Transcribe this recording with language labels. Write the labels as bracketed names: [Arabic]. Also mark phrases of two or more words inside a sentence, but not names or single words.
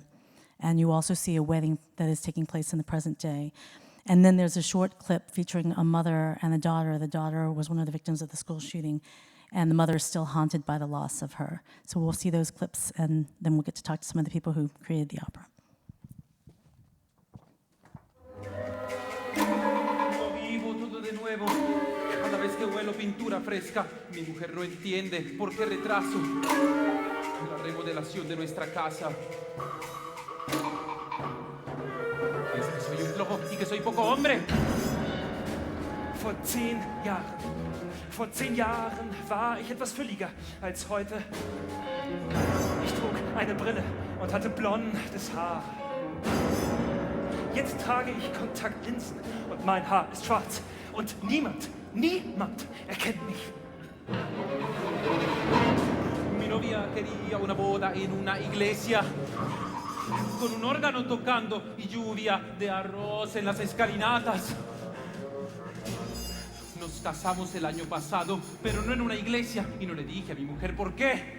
[English] And you also see a wedding that is taking place in the present day. And then there's a short clip featuring a mother and a daughter. The daughter was one of the victims of the school shooting, and the mother is still haunted by the loss of her. So we'll see those clips, and then we'll get to talk to some of the people who created the opera. [Spanish] Vivo todo de nuevo. Cada vez que huelo pintura fresca, mi mujer no entiende por qué retraso la remodelación de nuestra casa. Piensa que soy un flojo y que soy poco hombre. [German] Vor 10 Jahren war ich etwas fülliger als heute. Ich trug eine Brille und hatte blondes Haar. Jetzt trage ich Kontaktlinsen und mein Haar ist schwarz. Und niemand erkennt mich. [Spanish] Mi novia quería una boda en una iglesia, con un órgano tocando y lluvia de arroz en las escalinatas. Nos casamos el año pasado, pero no en una iglesia, y no le dije a mi mujer por qué.